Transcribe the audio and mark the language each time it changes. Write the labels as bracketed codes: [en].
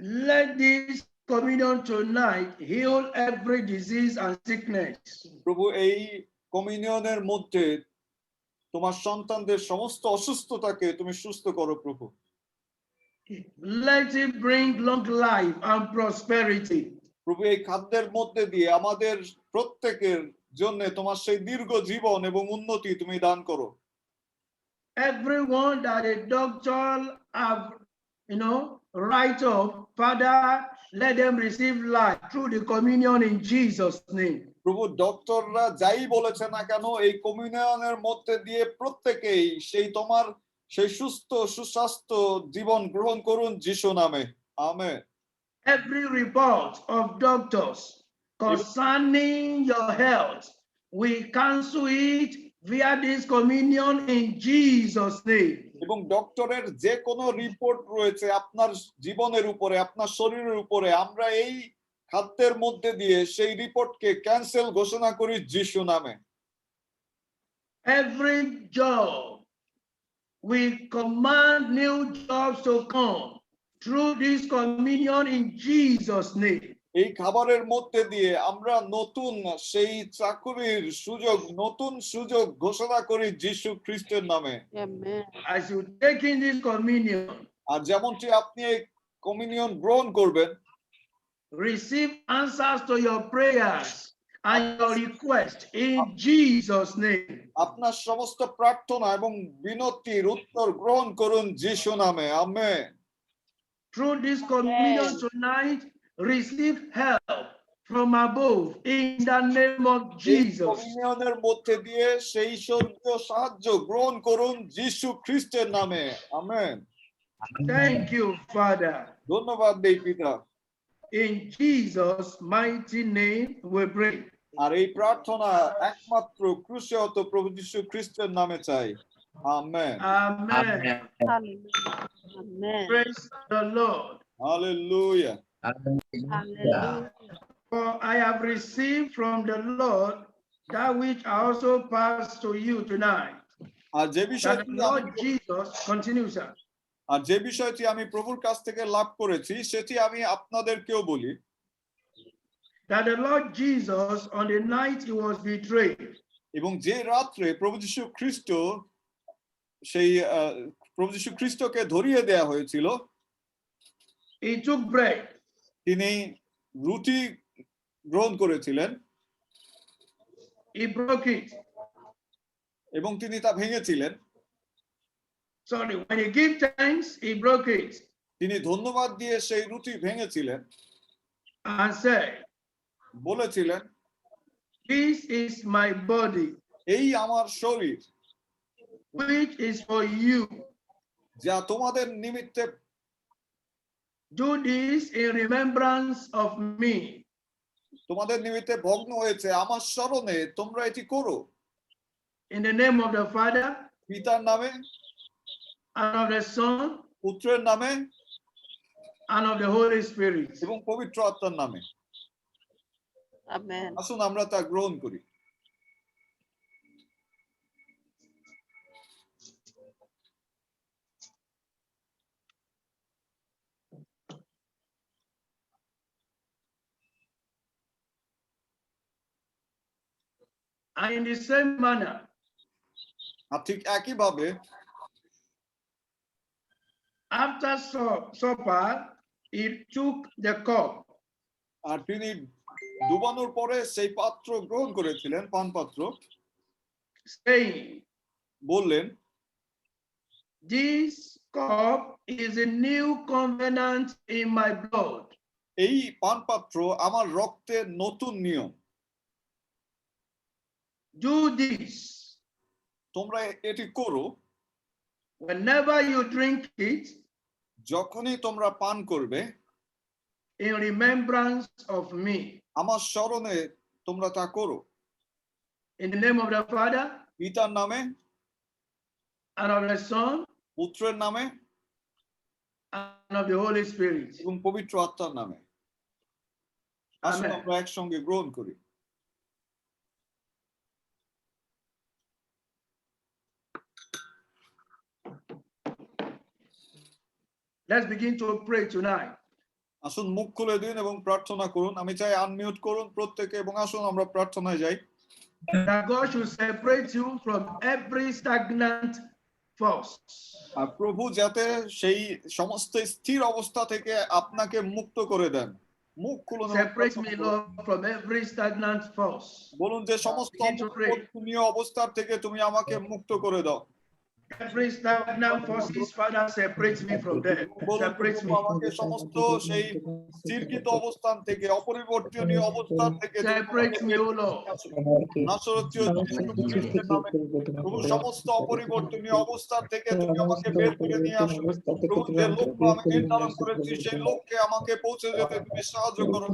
[en] Let this communion tonight heal every disease and sickness. [bn] প্রভু এই কমিউনিয়নের মধ্যে তোমার সন্তানদের সমস্ত অসুস্থতাকে তুমি সুস্থ করো প্রভু। [en] Let it bring long life and prosperity. [bn] প্রভু এই খাদ্যের মধ্যে দিয়ে আমাদের প্রত্যেকের জন্য তোমার সেই দীর্ঘ জীবন এবং উন্নতি তুমি দান করো। [en] Everyone that a doctor have, write up, Father, let them receive life through the communion in Jesus' name. [bn] প্রভু ডক্টররা যাই বলেছে না কেন এই কমিউনিয়নের মধ্যে দিয়ে প্রত্যেকেই সেই তোমার সেই সুস্থ সুস্বাস্থ্য জীবন গ্রহণ করুন যিশু নামে, amen. [en] Every report of doctors concerning your health, we cancel it via this communion in Jesus' name. [bn] এবং ডক্টরের যে কোনো রিপোর্ট রয়েছে আপনার জীবনের উপরে আপনার শরীরের উপরে আমরা এই খাদ্যের মধ্যে দিয়ে সেই রিপোর্টকে ক্যান্সেল ঘোষণা করি যিশু নামে। [en] Every job, we command new jobs to come through this communion in Jesus' name. [bn] এই খাবারের মধ্যে দিয়ে আমরা নতুন সেই চাকরির সুযোগ নতুন সুযোগ ঘোষণা করি যিশু খ্রিস্টের নামে। [en] As you take in this communion, [bn] আর যেমনটি আপনি এই কমিউনিয়ন গ্রহণ করবেন, [en] receive answers to your prayers and your request in Jesus' name. [bn] আপনার সমস্ত প্রার্থনা এবং বিনতির উত্তর গ্রহণ করুন যিশু নামে, amen. [en] Through this communion tonight, receive help from above in the name of Jesus. [bn] কমিউনিয়নের মধ্যে দিয়ে সেই স্বর্গীয় সাহায্য গ্রহণ করুন যিশু খ্রিস্টের নামে, আমেন। [en] Thank you, Father. [bn] ধন্যবাদ দেই পিতা। [en] In Jesus' mighty name we pray. [bn] আর এই প্রার্থনা একমাত্র ক্রুশে হত প্রভু যিশু খ্রিস্টের নামে চাই, amen. [en] Amen. Amen. Praise the Lord. [bn] Hallelujah. [en] Hallelujah. For I have received from the Lord that which I also pass to you tonight. [bn] আর যে [en] That [bn] বিষয়টি [en] the Lord Jesus, continue, sir. [bn] আর যে বিষয়টি আমি প্রভুর কাছ থেকে লাভ করেছি সেটি আমি আপনাদেরকেও বলি। [en] That the Lord Jesus, on the night he was betrayed, [bn] এবং যে রাত্রে প্রভু যিশু খ্রিস্ট সেই প্রভু যিশু খ্রিস্টকে ধরিয়ে দেয়া হয়েছিল, [en] he took bread, [bn] তিনি রুটি গ্রহণ করেছিলেন [en] he broke it. [bn] এবং তিনি তা ভেঙেছিলেন। [en] Sorry, when he gave thanks, he broke it [bn] তিনি ধন্যবাদ দিয়ে সেই রুটি ভেঙেছিলেন [en] and said, [bn] বলেছিলেন, [en] this is my body, [bn] এই আমার শরীর [en] which is for you. [bn] যা তোমাদের নিমিত্তে, [en] Do this in remembrance of me. [bn] তোমাদের নিমিত্তে ভগ্ন হয়েছে আমার স্মরণে তোমরা এটি করো। [en] In the name of the Father, [bn] পিতার নামে, [en] and of the Son, [bn] পুত্রের নামে [en] and of the Holy Spirit. [bn] এবং পবিত্র আত্মার নামে। [en] Amen. [bn] আসুন আমরা তা গ্রহণ করি। [en] And in the same manner, [bn] আর ঠিক একইভাবে [en] after supper, he took the cup, [bn] আর তিনি ডুবানোর পরে সেই পাত্র গ্রহণ করেছিলেন, পান পাত্র, [en] saying, [bn] বললেন, [en] this cup is a new covenant in my blood. [bn] এই পান পাত্র আমার রক্তের নতুন নিয়ম। [en] Do this [bn] তোমরা এটি করো [en] whenever you drink it [bn] যখনই তোমরা পান করবে, [en] in remembrance of me. [bn] আমার স্মরণে তোমরা তা করো। [en] In the name of the Father, [bn] পিতার নামে, [en] and of the Son, [bn] পুত্রের নামে [en] and of the Holy Spirit. [bn] এবং পবিত্র আত্মার নামে। আসুন [en] Amen. [bn] আমরা একসঙ্গে গ্রহণ করি। [en] Let's begin to pray tonight. [bn] আসুন মুখ খুলে দিন এবং প্রার্থনা করুন। আমি চাই আনমিউট করুন প্রত্যেকে এবং আসুন আমরা প্রার্থনায় যাই। [en] That God should separate you from every stagnant force. [bn] আর প্রভু যাতে সেই সমস্ত স্থির অবস্থা থেকে আপনাকে মুক্ত করে দেন। মুখ খুলুন এবং [en] Separate me, Lord, from every stagnant force. [bn] বলুন যে সমস্ত [en] Begin to pray. [bn] অপরিবর্তনীয় অবস্থার থেকে তুমি আমাকে মুক্ত করে দাও। [en] Every stagnant forces, Father, separate me from them. [bn] বলুন [en] Separate [bn] প্রভু [en] me. [bn] আমাকে সমস্ত সেই স্থিরকৃত অবস্থান থেকে, অপরিবর্তনীয় অবস্থান থেকে [en] Separate me, O Lord. [bn] নাসরতীয় যীশু খ্রিস্টের নামে প্রভু সমস্ত অপরিবর্তনীয় অবস্থান থেকে তুমি আমাকে বের করে নিয়ে আসো। প্রভু যে লক্ষ্য আমি নির্ধারণ করেছি সেই লক্ষ্যে আমাকে পৌঁছে যেতে তুমি সাহায্য করো।